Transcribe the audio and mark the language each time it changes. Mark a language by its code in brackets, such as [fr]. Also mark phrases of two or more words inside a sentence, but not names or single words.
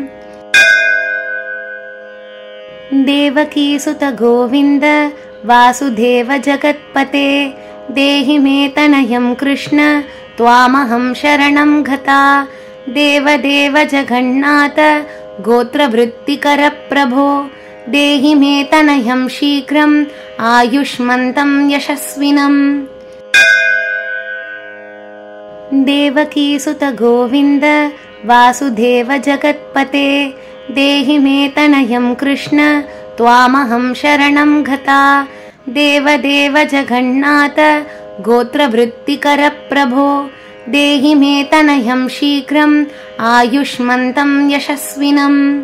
[sa] देवकी सुत गोविन्द वासुदेव जगत्पते देहि मे तनयं कृष्ण त्वामहं शरणं गता. देवदेव जगन्नाथ गोत्रवृत्तिकर प्रभो देहि मे तनयं शीघ्रम् आयुष्मन्तं यशस्विनम्. देवकीसुत गोविन्द वासुदेव जगत्पते देहि मे तनयं कृष्ण त्वामहं शरणं गता। देवदेव जगन्नाथ गोत्रवृत्तिकर प्रभो देहि मे तनयं शीघ्रम् आयुष्मन्तं यशस्विनम्।